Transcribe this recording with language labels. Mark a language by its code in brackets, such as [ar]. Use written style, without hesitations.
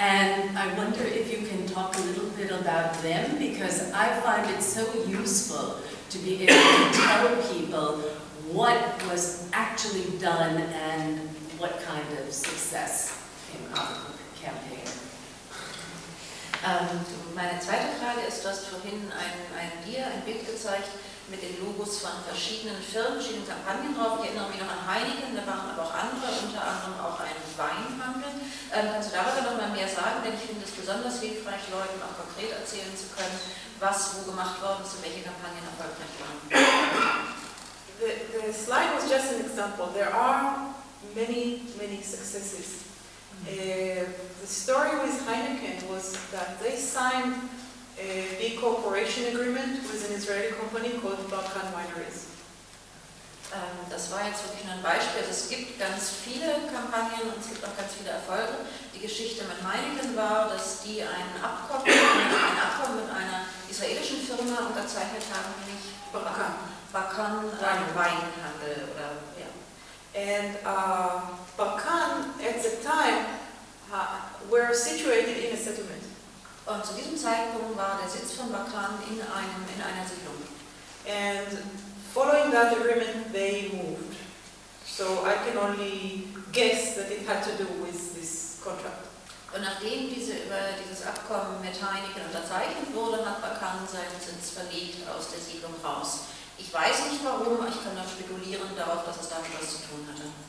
[en] And I wonder if you can talk a little bit about them, because I find it so useful to be able to tell people what was actually done and what kind of success came out of the campaign. [de] Meine zweite Frage ist, du hast vorhin ein Bild gezeigt mit den Logos von verschiedenen Firmen, verschiedenen Kampagnen drauf. Ich erinnere mich noch an Heineken, da waren aber auch andere, unter anderem auch ein Weinhandel. Kannst du darüber noch mal mehr sagen, denn ich finde es besonders hilfreich, Leuten auch konkret erzählen zu können, was wo gemacht worden ist und welche Kampagnen erfolgreich waren. [en] The slide was just an example. There are many, many successes. The story with Heineken was that they signed a big cooperation agreement with an Israeli company called Balkan Wineries. [de] Das war jetzt wirklich nur ein Beispiel. Es gibt ganz viele Kampagnen und es gibt auch ganz viele Erfolge. Die Geschichte mit Heineken war, dass die ein Abkommen mit einer israelischen Firma unterzeichnet haben, nämlich Balkan Weinhandel oder ja. [en] And Balkan at the time were situated in a settlement. [de] Und zu diesem Zeitpunkt war der Sitz von Balkan in einer Siedlung. [en] And following that agreement, they moved. So I can only guess that it had to do with this contract. [de] Und nachdem dieses Abkommen mit Heineken unterzeichnet wurde, hat Balkan seinen Sitz verlegt aus der Siedlung raus. Ich weiß nicht warum, ich kann nur spekulieren darauf, dass es damit was zu tun hatte.